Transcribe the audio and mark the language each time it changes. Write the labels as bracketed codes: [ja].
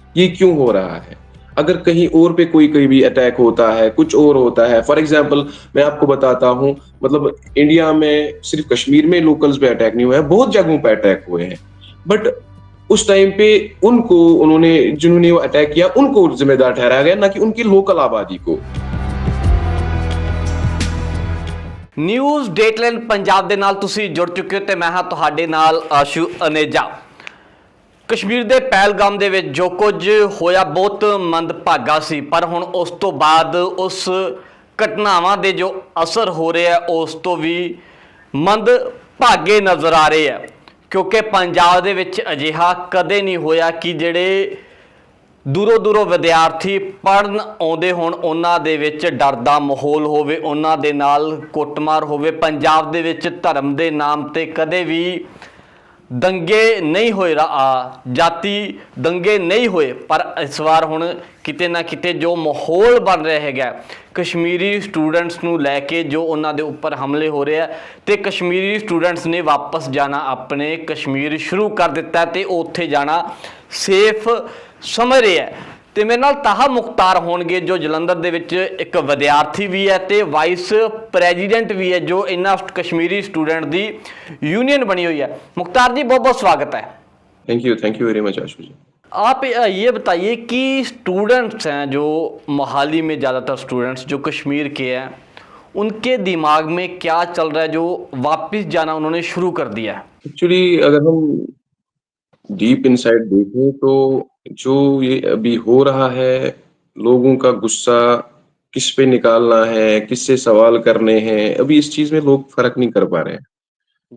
[hi] ये क्यों हो रहा है? अगर कहीं और पे कोई भी अटैक होता है, कुछ और होता है, फॉर एग्जांपल मैं आपको बताता हूँ, मतलब इंडिया में सिर्फ कश्मीर में लोकल्स पे अटैक नहीं हुआ है, बहुत जगहों पे अटैक हुए हैं, बट उस टाइम पे उनको, जिन्होंने वो अटैक किया उनको जिम्मेदार ठहराया गया, ना कि उनकी लोकल आबादी को। [pa] न्यूज़ डेटलाइन पंजाब ਦੇ ਨਾਲ ਤੁਸੀਂ [hi] जुड़ चुके हो [pa] ਤੇ मैं हाँ ਤੁਹਾਡੇ ਨਾਲ ਆਸ਼ੂ ਅਨੇਜਾ। कश्मीर ਦੇ ਪਹਿਲਗਾਮ ਦੇ ਵਿੱਚ ਜੋ ਕੁਝ ਹੋਇਆ ਬਹੁਤ ਮੰਦਭਾਗਾ ਸੀ, ਪਰ ਹੁਣ ਉਸ ਤੋਂ ਬਾਅਦ ਉਸ ਘਟਨਾਵਾਂ ਦੇ ਜੋ ਅਸਰ ਹੋ ਰਿਹਾ ਉਸ ਤੋਂ ਵੀ ਮੰਦਭਾਗੇ ਨਜ਼ਰ ਆ ਰਹੇ ਆ, ਕਿਉਂਕਿ ਪੰਜਾਬ ਦੇ ਵਿੱਚ ਅਜਿਹਾ ਕਦੇ ਨਹੀਂ ਹੋਇਆ ਕਿ ਜਿਹੜੇ ਦੂਰੋਂ ਦੂਰੋਂ ਵਿਦਿਆਰਥੀ ਪੜ੍ਹਨ ਆਉਂਦੇ ਹੋਣ ਉਹਨਾਂ ਦੇ ਵਿੱਚ ਡਰ ਦਾ ਮਾਹੌਲ ਹੋਵੇ, ਉਹਨਾਂ ਦੇ ਨਾਲ ਕੁੱਟਮਾਰ ਹੋਵੇ। ਪੰਜਾਬ ਦੇ ਵਿੱਚ ਧਰਮ ਦੇ ਨਾਮ 'ਤੇ ਕਦੇ ਵੀ ਦੰਗੇ ਨਹੀਂ ਹੋਏ, ਜਾਤੀ ਦੰਗੇ ਨਹੀਂ ਹੋਏ, ਪਰ ਇਸ ਵਾਰ ਹੁਣ ਕਿਤੇ ਨਾ ਕਿਤੇ ਜੋ ਮਾਹੌਲ ਬਣ ਰਿਹਾ ਹੈਗਾ ਕਸ਼ਮੀਰੀ ਸਟੂਡੈਂਟਸ ਨੂੰ ਲੈ ਕੇ, ਜੋ ਉਹਨਾਂ ਦੇ ਉੱਪਰ ਹਮਲੇ ਹੋ ਰਹੇ ਆ ਤੇ ਕਸ਼ਮੀਰੀ ਸਟੂਡੈਂਟਸ ਨੇ ਵਾਪਸ ਜਾਣਾ, ਆਪਣੇ ਕਸ਼ਮੀਰ ਸ਼ੁਰੂ ਕਰ ਦਿੱਤਾ ਤੇ ਉੱਥੇ ਜਾਣਾ ਸੇਫ ਸਮਝ ਰਹੇ ਹੈ। ਤੇ ਮੇਰੇ ਨਾਲ ਤਾਹਾ ਮੁਖਤਾਰ ਹੋਣਗੇ ਜੋ ਜਲੰਧਰ ਦੇ ਵਿੱਚ ਇੱਕ ਵਿਦਿਆਰਥੀ ਵੀ ਹੈ ਤੇ ਵਾਈਸ ਪ੍ਰੈਜ਼ੀਡੈਂਟ ਵੀ ਹੈ, ਜੋ ਇਹਨਾਂ ਕਸ਼ਮੀਰੀ स्टूडेंट ਦੀ यूनियन [hi] बनी हुई है। मुख्तार जी बहुत बहुत स्वागत है। थैंक यू वेरी मच आशु जी। आप ये बताइए कि स्टूडेंट्स हैं जो मोहाली में, ज़्यादातर स्टूडेंट्स जो कश्मीर के हैं, उनके दिमाग में क्या चल रहा है जो वापस जाना उन्होंने शुरू कर दिया है? एक्चुअली अगर हम डीप इनसाइड देखें तो जो ये अभी हो रहा है, लोगों का गुस्सा किस पे निकालना है, किससे सवाल करने हैं, अभी इस चीज में लोग फर्क नहीं कर पा रहे हैं।